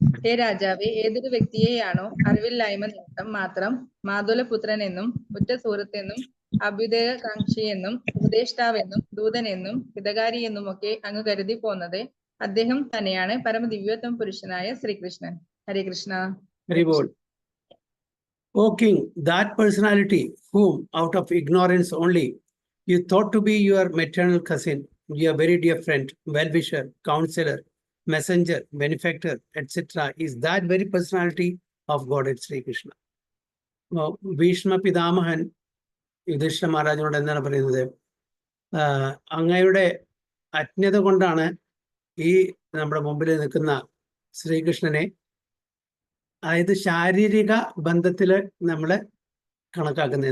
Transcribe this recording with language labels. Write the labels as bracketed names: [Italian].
[Malayalam] ഹേ രാജാവേ, ഏതൊരു വ്യക്തിയെയാണോ അറിവില്ലായ്മ നിമിത്തം മാത്രം മാതുലപുത്രനെന്നും ഉറ്റ സുഹൃത്തെന്നും അഭ്യുദയകാംക്ഷിയെന്നും ഉപദേഷ്ടാവെന്നും ദൂതനെന്നും ഹിതകാരിയെന്നും ഒക്കെ അങ്ങ് കരുതി പോന്നത്, അദ്ദേഹം തന്നെയാണ് പരമദിവ്യോത്തമ പുരുഷനായ ശ്രീകൃഷ്ണൻ. ഹരേ Krishna. [English] Very good. O king, that personality whom out of ignorance only you thought to be your maternal cousin, your very dear friend, well-wisher, counselor, messenger, benefactor, etc., is that very personality of Godhead Sri Krishna. [Malayalam] Bhishma പിതാമഹൻ Yudhishthira മഹാരാജനോട് എന്താണ് പറയുന്നത്? അങ്ങയുടെ അജ്ഞത കൊണ്ടാണ് ഈ നമ്മുടെ മുമ്പിൽ നിൽക്കുന്ന ശ്രീകൃഷ്ണനെ, അതായത് ശാരീരിക ബന്ധത്തില് നമ്മൾ കണക്കാക്കുന്നത്.